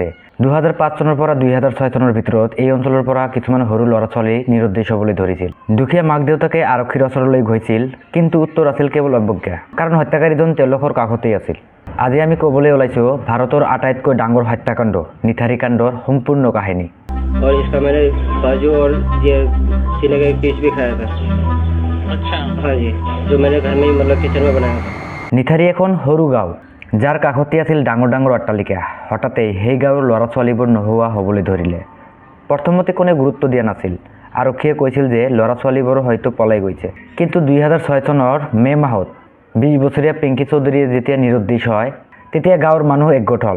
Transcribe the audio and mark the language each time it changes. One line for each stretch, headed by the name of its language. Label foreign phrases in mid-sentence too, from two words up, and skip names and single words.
Assamese: ২০০৫ চনৰ পৰা ২০০৬ চনৰ ভিতৰত এই অঞ্চলৰ পৰা কিছুমান সৰু ল'ৰা ছোৱালী নিৰুদ্দেশ হ'বলৈ ধৰিছিল। দুখীয়া মাক দেউতাকে আৰক্ষীৰ ওচৰলৈ গৈছিল, কিন্তু উত্তৰ আছিল কেৱল অৱজ্ঞা, কাৰণ হত্যাকাৰীজন তেওঁলোকৰ কাষতেই আছিল। আজি আমি ক'বলৈ ওলাইছোঁ ভাৰতৰ আটাইতকৈ ডাঙৰ হত্যাকাণ্ড নিথাৰী কাণ্ডৰ সম্পূৰ্ণ কাহিনী।
Hindi: और इसका मैंने बाजू और ये सीने का एक पीस भी खाया था। अच्छा। हाँ जी, जो मैंने घर में ही मतलब किचन में बनाया था।
Assamese: নিথাৰী এখন সৰু গাঁও যাৰ কাষতে আছিল ডাঙৰ ডাঙৰ অট্টালিকা। হঠাতে সেই গাঁৱৰ ল'ৰা ছোৱালীবোৰ নোহোৱা হ'বলৈ ধৰিলে। প্ৰথমতে কোনে গুৰুত্ব দিয়া নাছিল। আৰক্ষীয়ে কৈছিল যে ল'ৰা ছোৱালীবোৰ হয়তো পলাই গৈছে। কিন্তু ২০০৬ চনৰ মে মাহত ২০ বছৰীয়া পিংকি চৌধুৰীয়ে যেতিয়া নিৰুদ্দেশ হয়, তেতিয়া গাঁৱৰ মানুহ একগোট হ'ল।